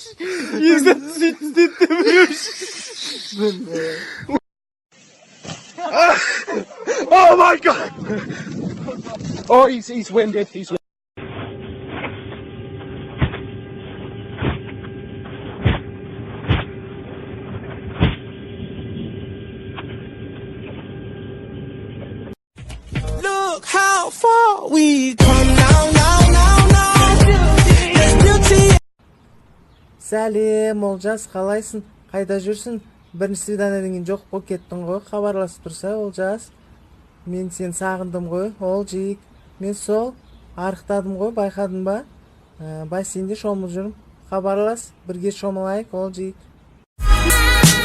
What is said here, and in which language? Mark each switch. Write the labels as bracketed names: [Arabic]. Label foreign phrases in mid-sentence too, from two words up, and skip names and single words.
[Kazakh] Езат сөйтіп демеуш. [English] Oh my god! Oh, he's winded. He's Look how far we come now. [Kazakh] Сәлем, Олжас, қалайсың? Қайда жүрсің? Бірінші свиданияден кейін жоқ болып кеттің ғой. Хабарласып тұрса, Олжас. Мен сені сағындым ғой, Олжик. Мен сол арықтадым ғой, байқадың ба? Бассейнде шомылып жүрмін. Хабарлас, бірге шомылайық, Олжик.